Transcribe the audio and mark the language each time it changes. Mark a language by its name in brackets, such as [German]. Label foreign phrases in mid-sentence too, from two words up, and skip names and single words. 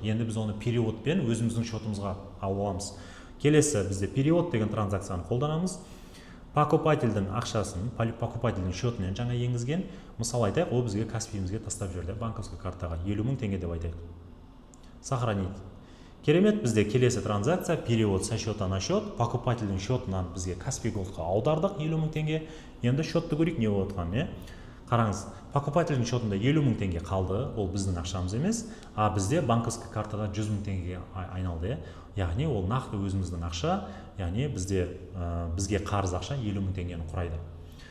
[Kazakh] Енді біз оны периодпен өзіміздің счетымызға алып аламыз. Келесі бізде период деген транзакцияны қолданамыз. Покупательдің ақшасын, покупательдің счетінен жаңа енгізген. Мысал айтайық, ол бізге Каспийімізге тастап жүрді, банковская картаға 50 000 теңге деп айтайық. [Russian] Сохранить. [Kazakh] Керемет, бізде келесі транзакция, [Russian] перевод со счета на счет, [Kazakh] покупательдің счетынан бізге Каспий Голдқа аудардық 50 000 теңге. Енді счетты көрейік, не болып отқан, Қараңыз, покупательдің счетында 50 000 теңге қалды, ол біздің ақшамыз емес, а бізде банковская картада 100 000 теңгеге айналды. Яғни ол нақты өзіміздің ақша, яғни бізге қарыз ақша 50 000 теңгені құрайды.